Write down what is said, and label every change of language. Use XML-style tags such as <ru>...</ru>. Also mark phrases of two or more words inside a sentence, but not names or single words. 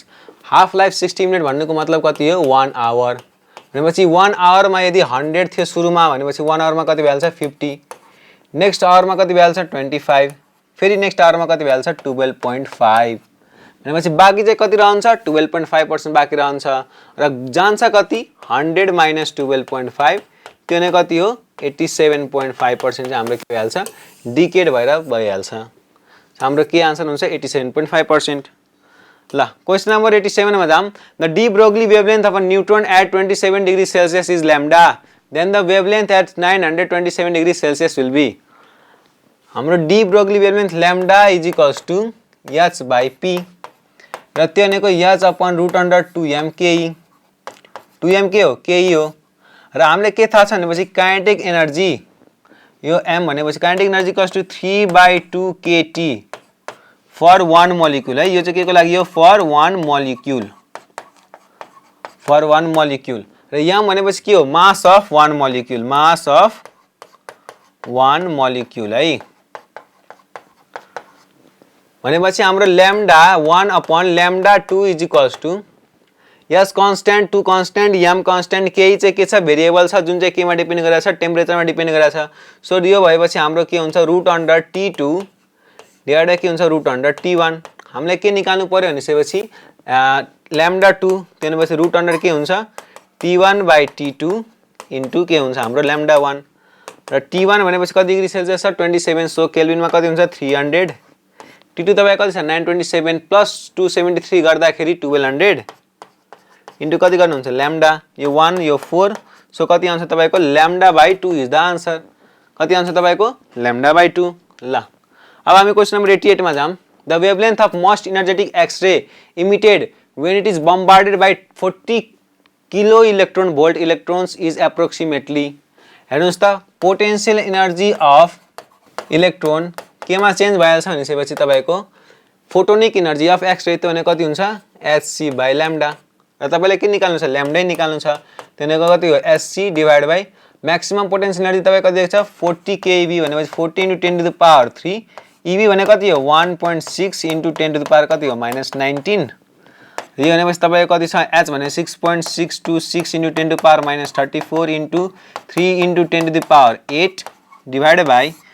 <en>half life</en> <ne>60 मिनट भन्नुको मतलब कति हो 1 आवर भनेपछि 1 आवरमा यदि 100 थियो सुरुमा भनेपछि 1 आवरमा कति भइहाल्छ 50,</ne> <en>next hour</en> <ne>कति भइहाल्छ 25, फेरि</ne> <en>next hour</en> <ne>कति भइहाल्छ 12.5 भनेपछि बाँकी चाहिँ कति रहन्छ 12.5% बाँकी रहन्छ र जान्छ कति 100 माइनस 12.5 त्यो नै कति हो 87.5% चाहिँ हाम्रो के भइहाल्छ डिकेड भएर भइहाल्छ। हाम्रो के आन्सर हुन्छ 87.5%।</ne> <en>ल question number 87</en> <ne>मा जाम।</ne> <en>the de Broglie wavelength of a neutron at 27 degree Celsius is lambda then the wavelength at 927 degree Celsius will be.</en> <ne>हाम्रो</ne> <en>de Broglie wavelength lambda is equals to h by p</en> <ne>र त्यो भनेको</ne> <en>h upon root under 2m</en> <ne>ke 2m के हो ke हो र हामीले के थाहा छ भनेपछि</ne> <en>kinetic energy</en> <ne>यो m भनेपछि</ne> <en>kinetic energy equals to 3/2 kT for 1 molecule</en> <ne>है। यो चाहिँ के को लागि हो</ne> <en>for 1 molecule</en> <ne>र यहाँ भनेपछि के हो</ne> <en>mass of 1 molecule</en> <ne>है भनेपछि हाम्रो</ne> <en>lambda 1 upon lambda 2 is equals to</en> <ne>यस कांस्टेंट 2 कांस्टेंट m कांस्टेंट के चाहिँ के छ भेरिएबल छ जुन चाहिँ केमा डिपेन्ड गरेछ टेम्परेचरमा डिपेन्ड गरेछ। सो यो भएपछि हाम्रो के हुन्छ</ne> <en>root under T2 divide</en> <ne>के हुन्छ</ne> <en>root under T1.</en> <ne>हामीले के निकाल्नु पर्यो भनेपछि लैम्डा 2 त्यसपछि</ne> <en>root under</en> <ne>के हुन्छ T1/T2 इन्टु के हुन्छ हाम्रो लैम्डा 1 र T1 भनेपछि कति डिग्री सेल्सियस छ 27। सो केल्भिनमा कति हुन्छ 300। T2 तपाईको कति छ 927 प्लस 273 गर्दाखेरि 1200 इन्टु कति गर्नुहुन्छ लैम्डा यो 1 यो 4। सो कति आउँछ तपाईको</ne> <en>λ/2 is the answer.</en> <ne>कति आउँछ तपाईको λ/2। ल अब हामी</ne> <en>question number</en> <ne>88 मा जाम।</ne> <en>the wavelength of most energetic X-ray emitted when it is bombarded by 40 kilo electron volt electrons is approximately.</en> <ne>हेर्नुस् त</ne> <en>potential energy of electron</en> <ne>केमा चेन्ज भइहाल्छ भनेपछि तपाईको</ne> <en>photonic energy of X-ray</en> <ne>त्यो भने कति हुन्छ hc/λ र तपाईले के निकाल्नु छ लैम्डा निकाल्नु छ त्यसैको कति हो</ne> <en>hc divide by maximum potential energy</en> <ne>तपाईको कति छ 40 keV भनेपछि 40 * 10</ne> <en>to the power</en> <ne>3 eV भने कति हो 1.6 * 10</ne> <en>to the power</en> <ne>कति हो -19 यो भनेपछि तपाईको कति छ h भने 6.626 * 10</ne> <en>to the power</en> <ne>-34 इन्टु 3 * 10</ne> <en>to the power</en> <ne>8</ne> <en>divide by</en>